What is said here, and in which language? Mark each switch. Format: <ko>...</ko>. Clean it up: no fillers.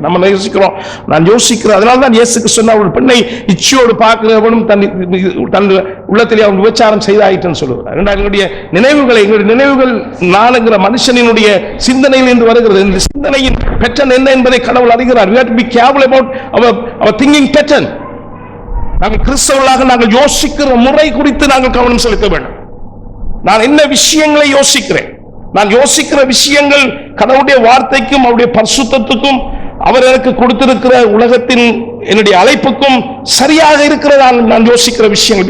<ta>நம்ம யோசிக்கிறோம், நான் யோசிக்கிறேன். அதனால தான் இயேசுக்கு சொன்ன ஒரு பெண்ணை இச்சையோடு பார்க்கிறவனும் தன் உள்ளத்திலே அவன் விபச்சாரம் செய்தாயிட்டுன்னு சொல்லுகிறார். எங்களுடைய நினைவுகள் நான்கிற மனுஷனினுடைய சிந்தனையில் இருந்து வருகிறது. இந்த சிந்தனையின் பேட்டர்ன் என்ன என்பதை கடவுள் அறிகிறார்.</ta> <en>We have to be careful about our thinking pattern.</en> <ta>நாங்கள் கிறிஸ்தவர்களாக நாங்கள் யோசிக்கிற முறை குறித்து நாங்கள் கவனம் செலுத்த வேண்டும். நான் என்ன விஷயங்களை யோசிக்கிறேன், நான் யோசிக்கிற விஷயங்கள் கடவுளுடைய வார்த்தைக்கும் அவருடைய பரிசுத்தத்துக்கும் அவர் எனக்கு கொடுத்திருக்கிற உலகத்தின் என்னுடைய அழைப்புக்கும் சரியாக இருக்கிறதா நான் யோசிக்கிற விஷயங்கள்.</ta>